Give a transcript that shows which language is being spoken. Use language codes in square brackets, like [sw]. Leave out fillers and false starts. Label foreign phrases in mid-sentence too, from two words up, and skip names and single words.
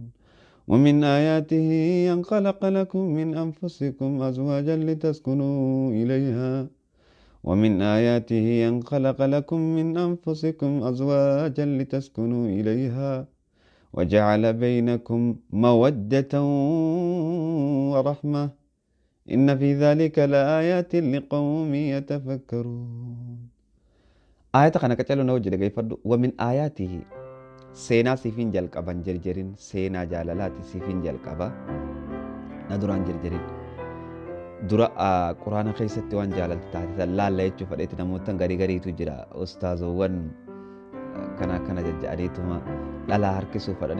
[ar] ومن آياته أن خلق لكم من أنفسكم أزواجا لتسكنوا إليها ومن آياته أن خلق لكم من أنفسكم أزواجا لتسكنوا إليها وجعل بينكم مودة ورحمة إن في ذلك لآيات لقوم يتفكرون. [om] Aayata kana qacaloo na hojii dhaggeeffadhu. [ar] ومن آياته [om] seenaa siifin jalqaban jarjarin seenaa jaalalaati siifin jalqaba na duraan jarjarin. Dura quraana keessatti waan jaalalti taate laalla jechuuf fadheeti namoota gariitu jira ustaazowwan kana jajja'aniituma dhalaa harkisuuf fadhani.